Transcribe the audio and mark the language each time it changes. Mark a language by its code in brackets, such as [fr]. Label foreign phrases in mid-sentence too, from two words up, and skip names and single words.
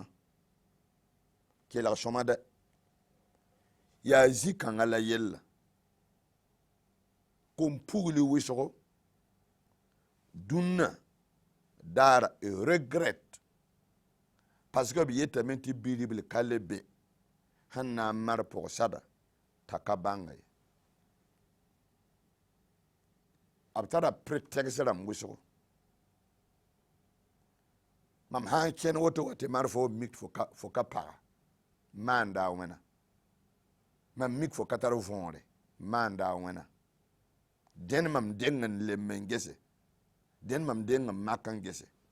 [mos] sõma dɛ yaa zi-kãngã la yella kom pugli wɩsgo dũnna daara [fr] regret parce que [mos] b yetame tɩ bi-ribl ka le be sẽn na n mar pʋgsada t'a ka bãnga ye b tara pretɛgs rãmb wɩsgo mam sã n kẽn woto wa tɩ mar fo mik fo ka paga maan daa wẽna mam mik fo ka tar võore maan daa wẽna dẽn mam deng n lem n gese dẽn mam deng n mak n gese